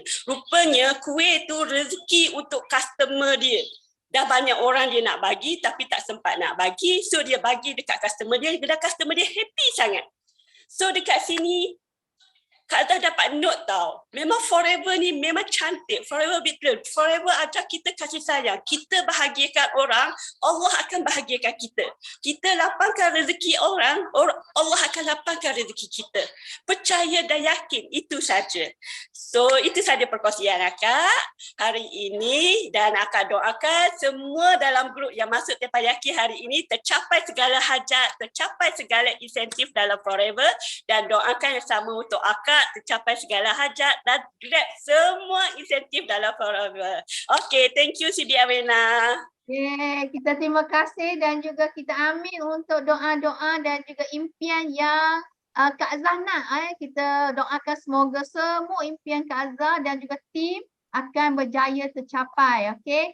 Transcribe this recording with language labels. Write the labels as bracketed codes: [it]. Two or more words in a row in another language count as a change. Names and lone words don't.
[ms] Rupanya kuih tu rezeki untuk customer dia. Dah banyak orang dia nak bagi tapi tak sempat nak bagi. So dia bagi dekat customer dia dan customer dia happy sangat. So dekat sini Kak Azhar dapat note tau. Memang Forever ni memang cantik. Forever Bitter. Forever ajar kita kasih sayang. Kita bahagiakan orang, Allah akan bahagiakan kita. Kita lapangkan rezeki orang, Allah akan lapangkan rezeki kita. Percaya dan yakin, itu saja. So itu saja perkongsian akak hari ini, dan akak doakan semua dalam grup yang masuk Teppanyaki hari ini tercapai segala hajat, tercapai segala insentif dalam Forever, dan doakan yang sama untuk akak tercapai segala hajat dan grab semua insentif dalam Forever. [en] Okay, thank you Siti Amina. [ms] Kita terima kasih dan juga kita amin untuk doa-doa dan juga impian yang Kak Azhar nak. Kita doakan semoga semua impian Kak Azhar dan juga tim akan berjaya tercapai. Okay?